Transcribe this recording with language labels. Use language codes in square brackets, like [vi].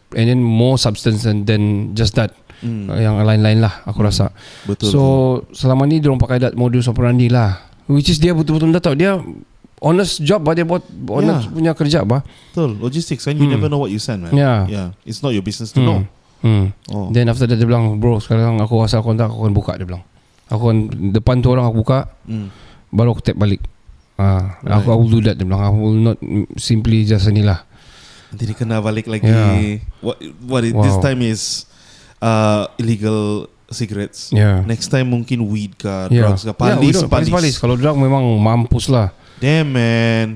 [en] And then more substance than just that. [ms] Yang lain-lain lah aku rasa. Betul. So selama ni diorang pakai that modus operandi lah, [en] which is [ms] dia betul-betul tak tahu. Dia honest job bah, dia buat honest punya kerja bah. Betul. [en] Logistics kan, you never know what you send, man. Yeah. It's not your business to know. [ms] Then after that dia bilang, bro sekarang aku asal kontak, aku akan buka. Dia bilang aku akan depan tu orang aku buka, baru aku tap balik. [en] Right. I will do that. [ms] Dia bilang [en] I will not simply just [ms] ni lah. Nanti dia kena balik lagi. [en] What this time is illegal cigarettes. [ms] Next time mungkin weed ke, drugs ke, palis. Kalau drug memang mampus lah. [en] Damn man.